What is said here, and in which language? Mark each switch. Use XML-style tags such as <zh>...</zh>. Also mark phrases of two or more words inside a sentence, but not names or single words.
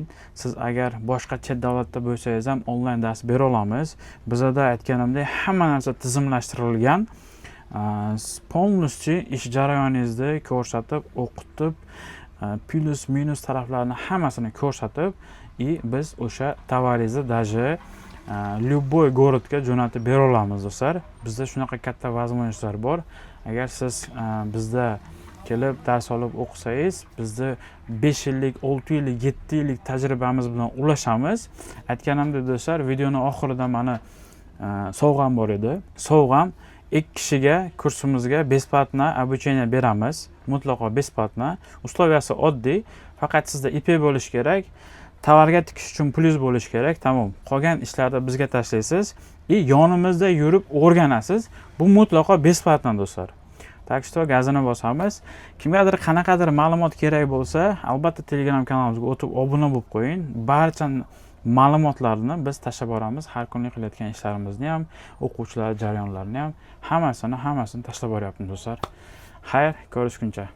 <uz>Siz agar boshqa chet davlatda bo'lsangiz ham onlayn dars bera olamiz. Bizda aytganimdek, hamma narsa tizimlashtirilgan. Полностью ish jarayoningizni ko'rsatib, o'qitib, plus minus taraflarini hammasini ko'rsatib, biz o'sha tovaringizni</uz> <ru>даже любой городga</ru> <uz>jo'natib bera olamiz do'stlar. Bizda shunaqa katta возможностьlar bor. Agar siz bizda kelib dars olib o'qisangiz, bizda 5 yillik, 6 yillik, 7 yillik tajribamiz bilan ulashamiz. Aytganimdek do'stlar, videoning oxirida mana sovg'am bor edi. Sovg'am 2 kishiga kursimizga besplatno обучение beramiz. Mutlaqo besplatno. Условияsi oddiy. Faqat sizda IP bo'lish kerak. Tovarga tikish uchun plyus bo'lish kerak. Tamom. Qolgan ishlarni bizga tashlaysiz va yonimizda yurib o'rganasiz. Bu mutlaqo besplatno do'stlar.</uz> <ru>Так что</ru> <uz>gazini bosamiz. Kimgadir qanaqadir ma'lumot kerak bo'lsa, albatta Telegram kanalimizga o'tib obuna bo'lib qo'ying. Barcha ma'lumotlarni biz tashlab boramiz. Har kunlik qilayotgan ishlarimizni ham, o'quvchilar jarayonlarini ham, hammasini tashlab boryapmiz do'stlar.</uz>